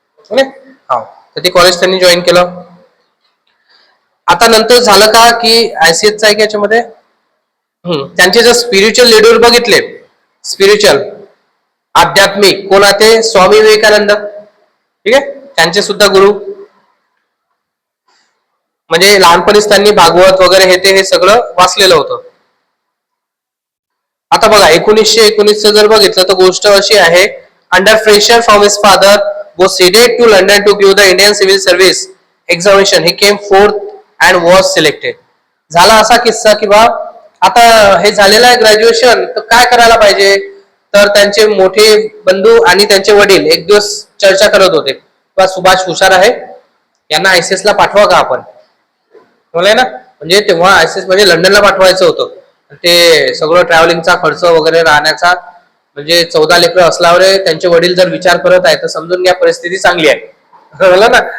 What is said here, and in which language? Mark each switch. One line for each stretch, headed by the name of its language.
Marathi: हा, तर ते कॉलेज त्यांनी जॉईन केलं. आता नंतर झालं का की ICS आहे की याच्यामध्ये त्यांचे जर स्पिरिच्युअल लीडर बघितले, स्पिरिच्युअल आध्यात्मिक, कोण ते स्वामी विवेकानंद, ठीक आहे, त्यांचे सुद्धा गुरु. म्हणजे लहानपणीच त्यांनी भागवत वगैरे हे सगळं वाचलेलं होतं. आता बघा 1919 जर बघितलं तर गोष्ट अशी आहे,
English: Under pressure from his father was seated to London to give the Indian Civil Service examination. He came fourth and was selected.
Marathi: झाला असा किस्सा की बा आता हे झालेलं आहे ग्रॅज्युएशन, तर काय करायला पाहिजे, तर त्यांचे मोठे बंधू आणि त्यांचे वडील एक दिवस चर्चा करत होते, बा सुभाष हुशार आहे, यांना आयसीएस ला पाठवा का आपण, बोलाय ना. म्हणजे तेव्हा आयसीएस म्हणजे लंडनला पाठवायचं होतं, ते सगळं ट्रॅव्हलिंगचा खर्च वगैरे राहण्याचा, म्हणजे 14 लेकरं असल्यावर त्यांचे वडील जर विचार करत आहे तर समजून घ्या परिस्थिती चांगली आहे, कळलं ना.